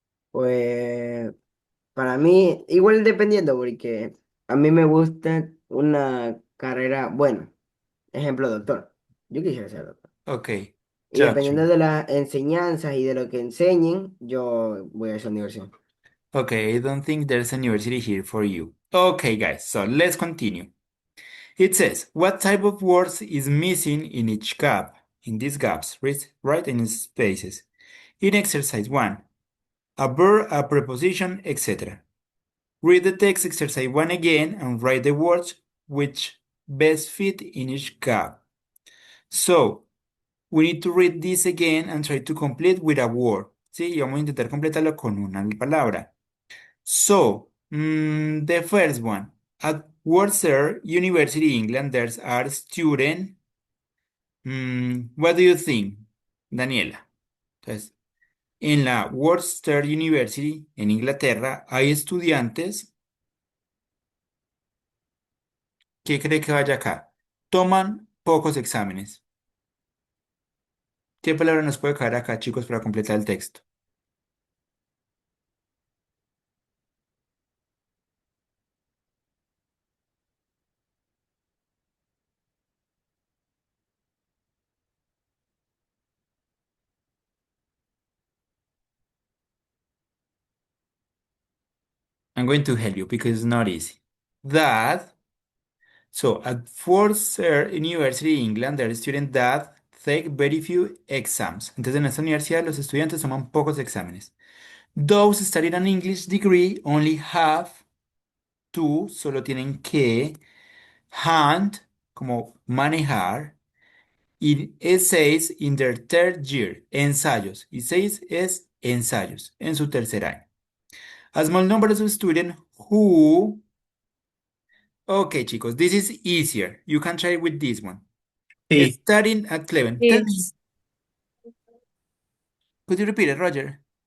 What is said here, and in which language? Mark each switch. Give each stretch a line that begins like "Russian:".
Spanish: Pues para mí, igual dependiendo, porque a mí me gusta una carrera, bueno, ejemplo, doctor. Yo quisiera ser doctor.
English: Okay,
Spanish: Y
English: got
Spanish: dependiendo
English: you.
Spanish: de las enseñanzas y de lo que enseñen, yo voy a esa universidad.
English: Okay, I don't think there's a university here for you. Okay, guys, so let's continue. It says, what type of words is missing in each gap? In these gaps, right? In spaces. In exercise 1, a verb, a preposition, etc. Read the text exercise 1 again and write the words which best fit in each gap. So, we need to read this again and try to complete with a word.
Spanish: Sí, y vamos a intentar completarlo con una palabra.
English: So, the first one. At Worcester University, England, there's are students. What do you think,
Spanish: Daniela? Entonces, en la Worcester University, en Inglaterra, hay estudiantes. ¿Qué cree que vaya acá? Toman pocos exámenes. ¿Qué palabra nos puede caer acá, chicos, para completar el texto?
English: I'm going to help you because it's not easy. That, so at Forsyth University, England, there are students that take very few exams.
Spanish: Entonces, en esta universidad, los estudiantes toman pocos exámenes.
English: Those studying an English degree only have to,
Spanish: solo tienen que,
English: hand,
Spanish: como manejar, y
English: essays in their third year,
Spanish: ensayos. Essays es ensayos, en su tercer año.
English: A small number of students who. Okay,
Spanish: chicos,
English: this is easier. You can try with this one.
Spanish: Sí,
English: Studying at Cleveland. Tell me, It's could you repeat it, Roger?